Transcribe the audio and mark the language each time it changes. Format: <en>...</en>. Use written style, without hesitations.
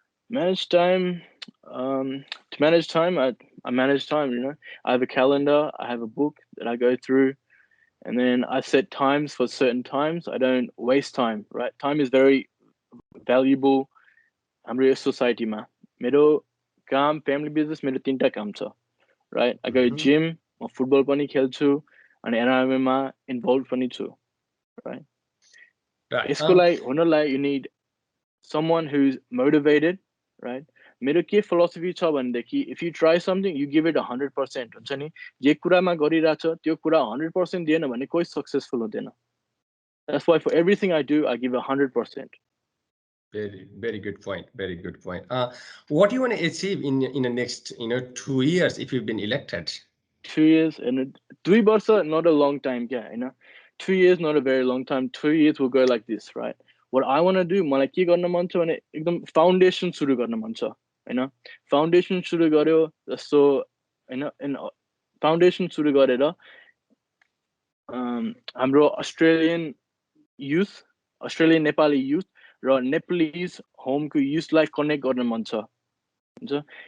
<en>Manage time. To manage time, I manage time. I have a calendar. I have a book that I go through. And then I set times for certain times. I don't waste time, right? Time is very valuable.</en> <ne>हाम्रो</ne> <en>society ma.</en> <ne>मेरो काम,</ne> <en>family business,</en> <ne>मेरो 3टा काम छ, right?</ne> <en>I go gym,</en> <ne>म football पनि खेल्छु, अनि NRNA मा involved पनि छु, right?</ne> <en>Right.</en> <ne>यसको लागि हुनलाई</ne> <en>you need someone who's motivated, right?</en> <ne>मेरो के philosophy छ भनेदेखि</ne> <en>if you try something, you give it 100%.</en> <ne>हुन्छ नि, जे कुरामा गरिरहेछ त्यो कुरा 100% दिएन भने कोही successful हुँदैन.</ne> <en>That's why for everything I do, I give 100%. Very good point. Very good point. What do you want to achieve in the next 2 years if you've been elected? 2 years and 3 वर्ष, not a long time, yeah, 2 years, not a very long time. 2 years will go like this, right? What I want to do,</en> <ne>मलाई के गर्न मन छ भने एकदम foundation सुरु गर्न मन छ, हैन? फाउन्डेसन सुरु गर्यो जस्तो हैन, फाउन्डेसन सुरु गरेर हाम्रो Australian youth, Australian Nepali youth र नेपालीज होमको युथलाई कनेक्ट गर्न मन छ, हुन्छ?</ne>